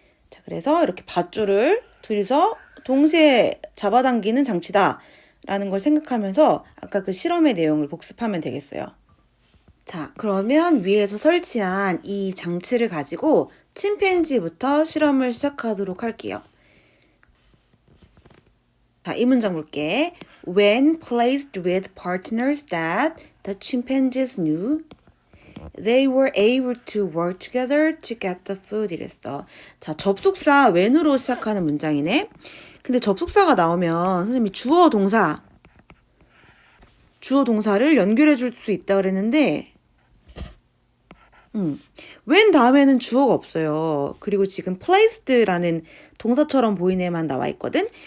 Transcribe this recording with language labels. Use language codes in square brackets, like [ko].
[ko] 자, 그래서 이렇게 밧줄을 둘이서 동시에 잡아당기는 장치다 라는 걸 생각하면서 아까 그 실험의 내용을 복습하면 되겠어요. 자, 그러면 위에서 설치한 이 장치를 가지고 침팬지부터 실험을 시작하도록 할게요. 자, 이 문장 볼게. [en] When placed with partners that the chimpanzees knew, they were able to work together to get the food [ko] 이랬어. 자, 접속사 when으로 시작하는 문장이네. 근데 접속사가 나오면 선생님이 주어 동사를 연결해 줄 수 있다 그랬는데 when 다음에는 주어가 없어요. 그리고 지금 placed라는 동사처럼 보이는 애만 나와 있거든.